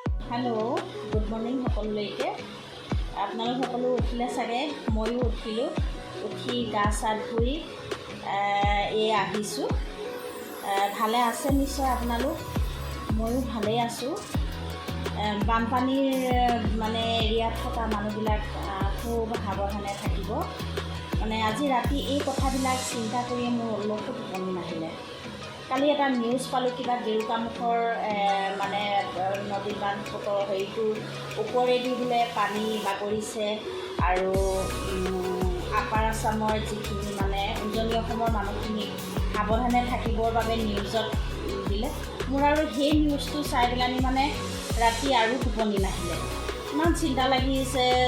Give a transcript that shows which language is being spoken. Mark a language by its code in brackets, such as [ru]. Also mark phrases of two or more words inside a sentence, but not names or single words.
[en] hello good morning [as] সকলোকে আপোনালোক সকলো উঠিলে চাগে মইয়ো উঠিলোঁ উঠি গা চা ধুই আহিছোঁ ভালে আছে নিশ্চয় আপোনালোক মইয়ো ভালে আছোঁ বানপানীৰ মানে এৰিয়াত থকা মানুহবিলাক খুব সাৱধানে থাকিব মানে আজি राति এই কথাবিলাক চিন্তা কৰি মোৰ অলপো টোপনি নাহিলে কালি এটা নিউজ পালোঁ কিবা গেৰুকামুখৰ মানে নদী বান্ধ হেৰিটোৰ ওপৰেদি বোলে পানী বাগৰিছে আৰু আপাৰ আছামৰ যিখিনি মানে উজনি অসমৰ মানুহখিনি সাৱধানে থাকিবৰ বাবে নিউজত দিলে মোৰ আৰু সেই নিউজটো চাই পেলানি মানে ৰাতি আৰু টোপনি নাহিলে ইমান চিন্তা লাগিছে